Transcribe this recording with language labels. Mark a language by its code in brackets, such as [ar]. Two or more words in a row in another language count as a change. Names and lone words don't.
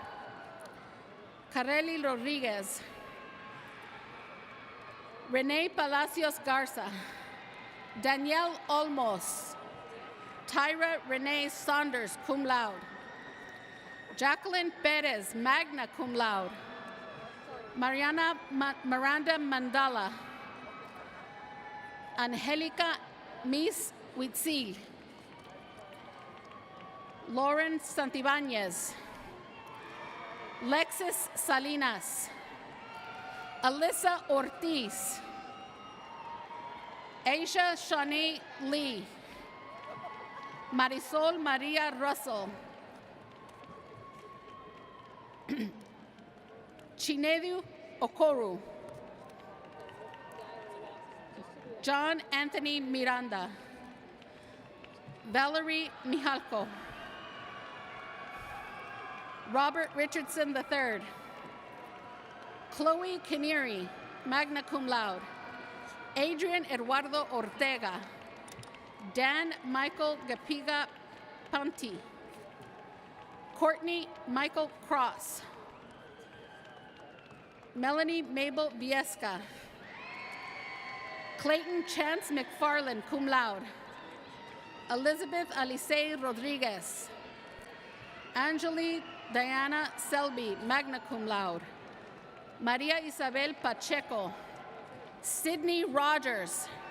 [en] Carely Rodriguez, Renee Palacios Garza, Danielle Olmos, Tyra Renee Saunders, [la] cum laude, [en] Jacqueline Perez, [la] magna cum laude, [en] Miranda Mandala, Angelica Miss Huitzil, Lauren Santibanez, Lexis Salinas, Alyssa Ortiz, Aisha Shawnee Lee, Marisol Maria Russell, Chinedu Okoru, John Anthony Miranda, Valerie Mihalko, Robert Richardson III, Chloe Kinneary, [la] magna cum laude, [en] Adrian Eduardo Ortega, Dan Michael Gapiga Panti, Courtney Michael Cross, Melanie Mabel Viesca, Clayton Chance McFarland, [la] cum laude, [en] Elizabeth Alice Rodriguez, Angeli Diana Selby, [la] magna cum laude, [en] Maria Isabel Pacheco, Sydney Rogers,